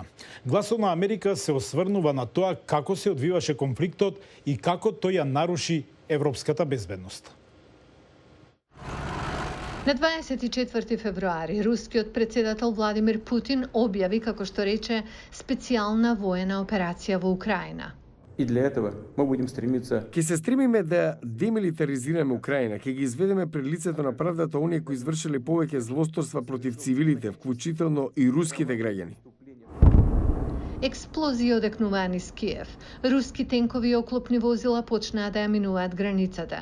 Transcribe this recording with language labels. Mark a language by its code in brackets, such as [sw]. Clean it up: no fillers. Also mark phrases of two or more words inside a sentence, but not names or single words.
[mk] Гласот на Америка се осврнува на тоа како се одвиваше конфликтот и како тој ја наруши европската безбедност. На 24 февруари рускиот председател Владимир Путин објави, како што рече, специјална воена операција во Украина. [ru] И для этого мы будем стремиться. [mk] Ќе се стремиме да демилитаризираме Украина, ќе ги изведеме пред лицето на правдата оние кои извршиле повеќе злосторства против цивилите, вклучително и руските граѓани. Експлозии одекнуваа низ Киев. Руски тенкови и оклопни возила почнаа да ја минуваат границата.